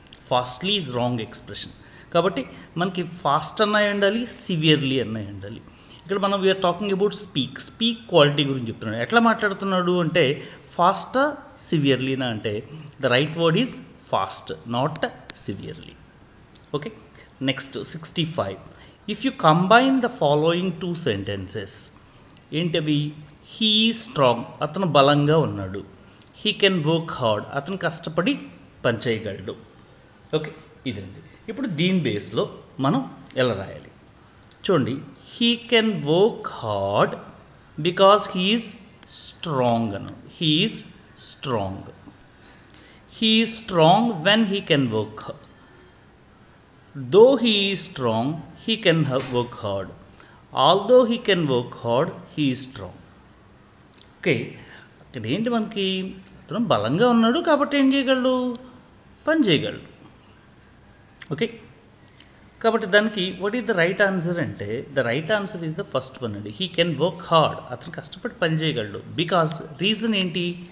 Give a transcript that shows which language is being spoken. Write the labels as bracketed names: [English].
[English] Fastly is wrong expression. [Telugu] కాబట్టి మనకి fast అన్నవి ఉండాలి, సివియర్లీ అన్నవి ఉండాలి. ఇక్కడ మనం [English] we're talking about speak quality [Telugu] గురించి చెప్తున్నాడు. ఎట్లా మాట్లాడుతున్నాడు అంటే ఫాస్టా సివియర్లీనా అంటే [English] The right word is fast, not severely. Okay, next 65. If you combine the following two sentences, ఏంటవి? He strong, [Telugu] అతను బలంగా ఉన్నాడు. [English] he can work hard, [Telugu] అతను కష్టపడి పనిచేయగలడు. ఓకే, ఇదండి. ఇప్పుడు దీని బేస్లో మనం ఎలా రాయాలి చూడండి. [English] He can work hard because he is strong అన్నాడు. He is strong. He is strong when he can work hard. Though he is strong, he can work hard. Although he can work hard, he is strong. [Telugu] Okay, ఇక్కడ ఏంటి మనకి? అతను బలంగా ఉన్నాడు కాబట్టి ఏం చేయగలడు? పని చేయగలడు. [English] Okay, కాబట్టి దానికి what is the right answer అంటే, the right answer is the first one అండి. He can work hard, [Telugu] అతను కష్టపడి పని చేయగలడు. [English] Because reason ఏంటి?